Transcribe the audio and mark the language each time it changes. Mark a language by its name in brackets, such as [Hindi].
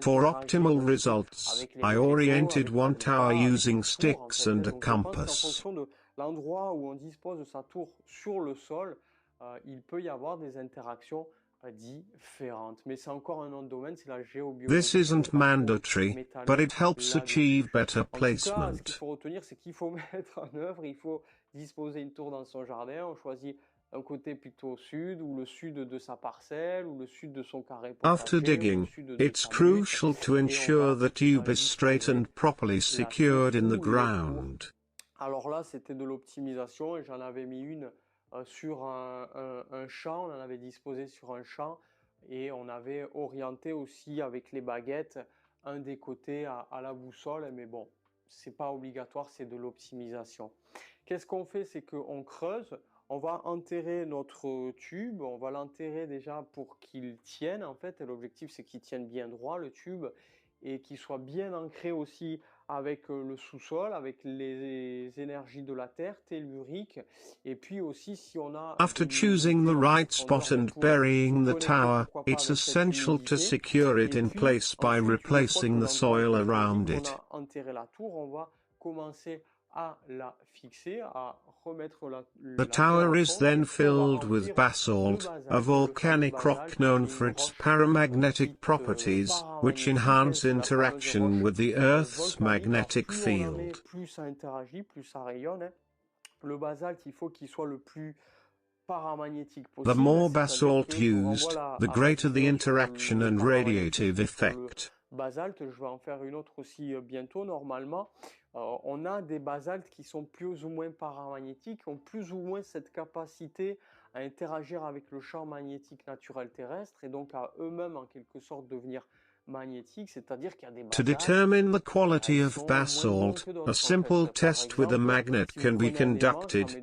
[English] For optimal results, I oriented one tower using sticks and a compass. [French] En fonction de l'endroit où on dispose de sa tour sur le sol, il peut y avoir des interactions différentes. Mais c'est encore un autre domaine, c'est la géobiologie. [English] This isn't mandatory, but it helps achieve better placement. [French] Ce qu'il faut retenir, c'est qu'il faut mettre en œuvre, il faut disposer une tour dans son jardin, on choisit un côté plutôt sud, ou le sud de sa parcelle, ou le sud de son carré potager. [English] After digging, it's crucial to ensure the tube is straight and properly secured in the ground. [French] Alors là, c'était de l'optimisation, et j'en avais mis une sur un champ, on en avait disposé sur un champ, et on avait orienté aussi avec les baguettes un des côtés à la boussole, mais bon, c'est pas obligatoire, c'est de l'optimisation. Qu'est-ce qu'on fait? C'est qu'on creuse, on va enterrer notre tube, on va l'enterrer déjà pour qu'il tienne en fait, et l'objectif c'est qu'il tienne bien droit le tube, et qui soit bien ancré aussi avec le sous-sol, avec les énergies de la terre, telluriques, et puis aussi si on a [English] After choosing the right spot and burying the tower, it's essential to secure it in place by replacing the soil around it. [French] On a enterré la tour, on va commencer à la fixer, à remettre [English] The tower is then filled with basalt, a volcanic rock known for its paramagnetic properties, which enhance interaction with the Earth's magnetic field. [French] Plus ça interagit, plus ça rayonne. Le basalte, il faut qu'il soit le plus paramagnétique possible. [English] The more basalt used, the greater the interaction and radiative effect. [French] Basalte, je vais en faire une autre aussi bientôt normalement. On a des basaltes qui sont plus ou moins paramagnétiques, ont plus ou moins cette capacité à interagir avec le champ magnétique naturel terrestre et donc à eux-mêmes en quelque sorte devenir magnétiques, c'est-à-dire qu'il y a des basaltes. [English] To determine the quality of basalt, a simple test with a magnet can be conducted.